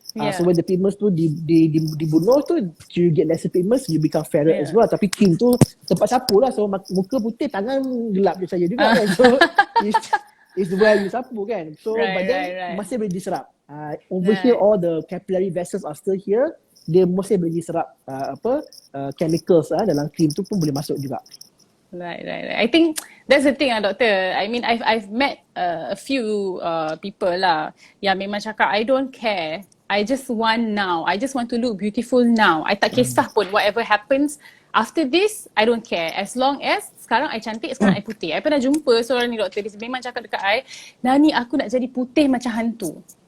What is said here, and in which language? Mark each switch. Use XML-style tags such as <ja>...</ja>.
<en>So when the pigments</en> <ms>tu dibunuh tu,</ms> <en>you get lesser pigments, you become fairer as well.</en> <ms>Tapi cream tu tempat sapu lah. So muka putih, tangan gelap je saya juga kan.</ms> <en>So it's where you</en> <ms>sapu kan.</ms> <en>So but then</en> <ms>masih boleh diserap.</ms> <en>Over here all the capillary vessels are still here.</en> <ms>Dia masih boleh diserap chemicals dalam cream tu pun boleh masuk juga.</ms> <en>Right. I think that's the thing doctor. I mean I've met a few people lah</en> <ms>yang memang cakap</ms> <en>I don't care. I just want now. I just want to look beautiful now. I</en> <ms>tak kisah pun</ms> <en>whatever happens after this, I don't care. As long as</en> <ms>sekarang I cantik, sekarang I putih. I pernah jumpa seorang ni doktor, dia memang cakap dekat I, Nani, aku nak jadi putih macam hantu.</ms>